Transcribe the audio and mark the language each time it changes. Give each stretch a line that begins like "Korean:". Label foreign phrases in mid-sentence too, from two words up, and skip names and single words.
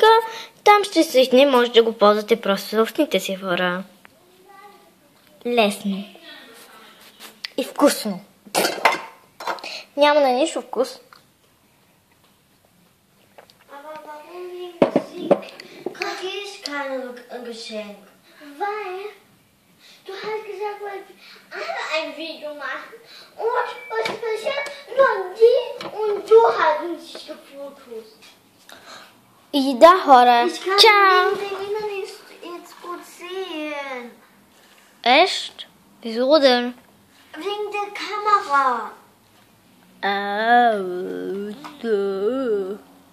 Bulgarian: Там ще се изне, може да го ползвате просто за устните си, хора. Лесно. И вкусно. Няма на нищо вкус.
German: Как ist keine Geschenk? Weil du hast gesagt, wir alle ein Video machen. Und was passiert? Nur die und du haben sich gefotos.
Bulgarian: И да, хора. Чао!
German: Jetzt gut sehen. Echt? Wieso denn? Wegen der Kamera. Oh, so.